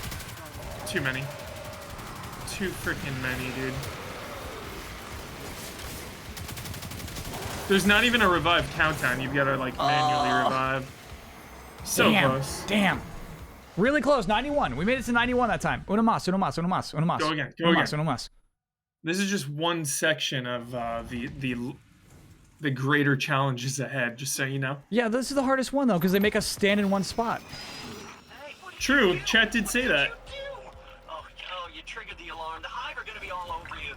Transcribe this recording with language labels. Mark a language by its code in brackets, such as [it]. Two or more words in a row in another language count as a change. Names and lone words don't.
[en] Too many. Too freaking many, dude. There's not even a revive countdown. You've got to like manually revive. So damn, close. damn. Really close, 91. We made it to 91 that time. [es] Uno mas, uno mas, uno mas, uno mas. [en] Go again, go uno again. [es] mas, uno mas. [en] This is just one section of the greater challenges ahead. Just so you know. Yeah, this is the hardest one though, because they make us stand in one spot. True, chat did say that. Oh, you triggered the alarm. The hive are gonna be all over you.